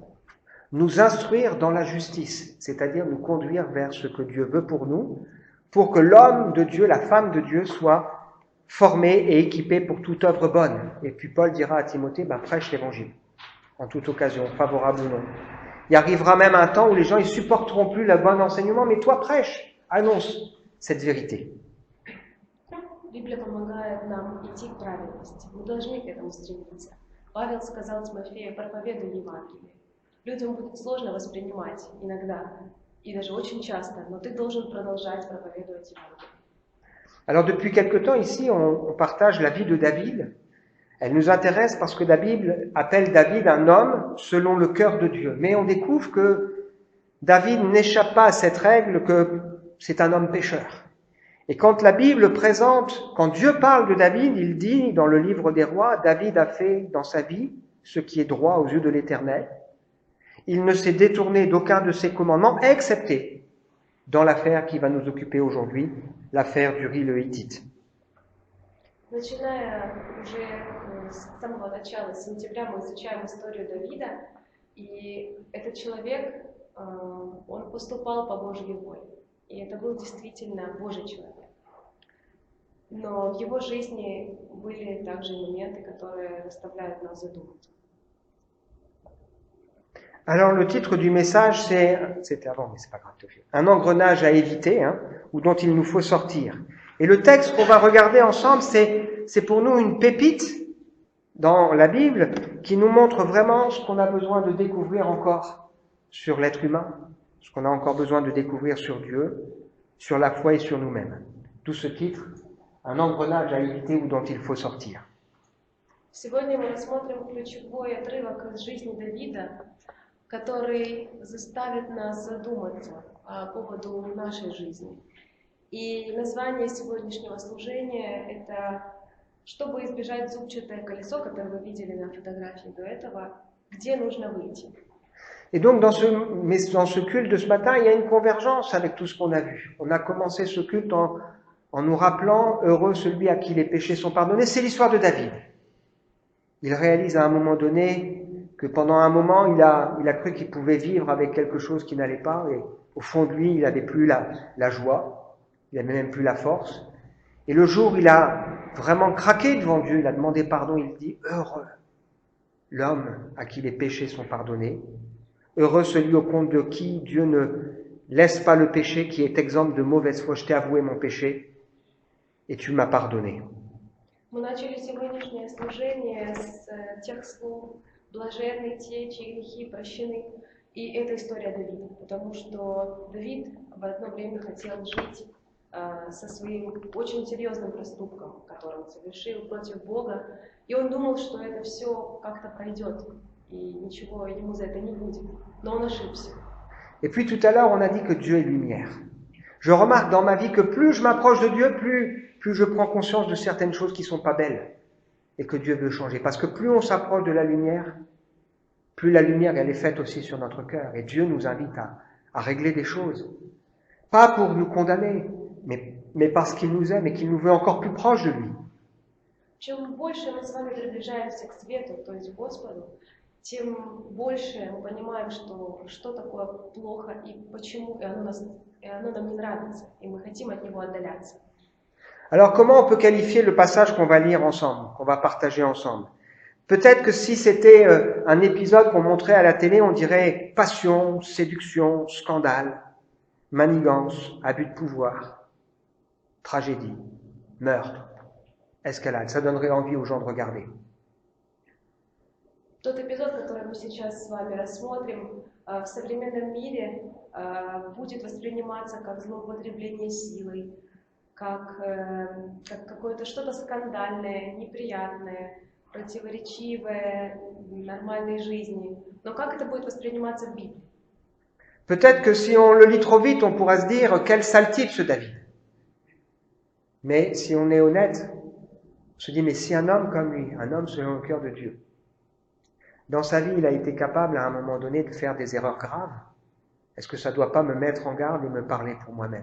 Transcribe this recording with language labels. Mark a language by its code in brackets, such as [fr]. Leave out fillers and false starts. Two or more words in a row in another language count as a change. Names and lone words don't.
[fr] Nous instruire dans la justice, c'est-à-dire nous conduire vers ce que Dieu veut pour nous, pour que l'homme de Dieu, la femme de Dieu soit formé et équipé pour toute œuvre bonne. Et puis Paul dira à Timothée, prêche l'évangile, en toute occasion, favorable ou non. Il arrivera même un temps où les gens ils supporteront plus le bon enseignement, mais toi prêche, annonce cette vérité. [ru] Библия помогает нам идти к праведности. Мы должны к этому стремиться. Павел сказал Тимофею: проповедуй Евангелие. Людям будет сложно воспринимать иногда, и даже очень часто, но ты должен продолжать проповедовать Евангелие. [fr] Alors depuis quelque temps ici, on partage la vie de David. Elle nous intéresse parce que la Bible appelle David un homme selon le cœur de Dieu. Mais on découvre que David n'échappe pas à cette règle que c'est un homme pécheur. Et quand la Bible présente, quand Dieu parle de David, il dit dans le livre des rois, David a fait dans sa vie ce qui est droit aux yeux de l'Éternel. Il ne s'est détourné d'aucun de ses commandements, excepté dans l'affaire qui va nous occuper aujourd'hui, l'affaire d'Uri le Hittite. [ru] Начиная уже с самого начала, с сентября, мы изучаем историю Давида, и этот человек, он поступал по Божьей воле, и это был действительно Божий человек. Но в его жизни были также моменты, которые заставляют нас задуматься. [fr] Alors le titre du message, c'était avant, mais c'est pas grave, un engrenage à éviter, ou dont il nous faut sortir. Et le texte qu'on va regarder ensemble, c'est pour nous une pépite dans la Bible qui nous montre vraiment ce qu'on a besoin de découvrir encore sur l'être humain, ce qu'on a encore besoin de découvrir sur Dieu, sur la foi et sur nous-mêmes. D'où ce titre, un engrenage à éviter ou dont il faut sortir. [ru] Сегодня мы рассмотрим ключевой отрывок из жизни Давида, который заставит нас задуматься по поводу нашей жизни. И название сегодняшнего служения – это «Чтобы избежать зубчатое колесо», которое вы видели на фотографии до этого, где нужно выйти. [fr] Et donc dans ce culte de ce matin, il y a une convergence avec tout ce qu'on a vu. On a commencé ce culte en nous rappelant « Heureux celui à qui les péchés sont pardonnés ». C'est l'histoire de David. Il réalise à un moment donné que pendant un moment, il a cru qu'il pouvait vivre avec quelque chose qui n'allait pas, et au fond de lui, il n'avait plus la joie, il n'avait même plus la force. Et le jour où il a vraiment craqué devant Dieu, il a demandé pardon, il dit « Heureux l'homme à qui les péchés sont pardonnés, heureux celui au compte de qui Dieu ne laisse pas le péché, qui est exempt de mauvaise foi. Je t'ai avoué mon péché, et tu m'as pardonné. » [ru] Мы начали сегодняшнее служение с тех слов «Блаженны те, чьи грехи прощены». И это история Давида, потому что Давид в одно время хотел жить со своим очень серьезным проступком, который он совершил против Бога, и он думал, что это все как-то пройдет, и ничего ему за это не будет. Но он ошибся. [fr] Et puis tout à l'heure, on a dit que Dieu est lumière. Je remarque dans ma vie que plus je m'approche de Dieu, plus je prends conscience de certaines choses qui ne sont pas belles et que Dieu veut changer. Parce que plus on s'approche de la lumière, plus la lumière elle est faite aussi sur notre cœur. Et Dieu nous invite à régler des choses. Pas pour nous condamner, mais parce qu'il nous aime et qu'il nous veut encore plus proche de lui. [ru] Чем больше мы с вами приближаемся к свету, то есть к Господу, тем больше мы понимаем, что такое плохо и почему, и оно нам не нравится, и мы хотим от него отдаляться. [fr] Alors comment on peut qualifier le passage qu'on va lire ensemble, qu'on va partager ensemble? Peut-être que si c'était un épisode qu'on montrait à la télé, on dirait passion, séduction, scandale, manigance, abus de pouvoir, tragédie, meurtre, escalade. Ça donnerait envie aux gens de regarder. [ru] Тот эпизод, который мы сейчас с вами рассмотрим, в современном мире будет восприниматься как злоупотребление силой, как какое-то что-то скандальное, неприятное, противоречивое нормальной жизни. Но как это будет восприниматься в Библии? [fr] Peut-être que si on le lit trop vite, on pourra se dire quel sale type ce David. Mais si on est honnête, on se dit, mais si un homme comme lui, un homme selon le cœur de Dieu, dans sa vie, il a été capable à un moment donné de faire des erreurs graves, est-ce que ça ne doit pas me mettre en garde et me parler pour moi-même?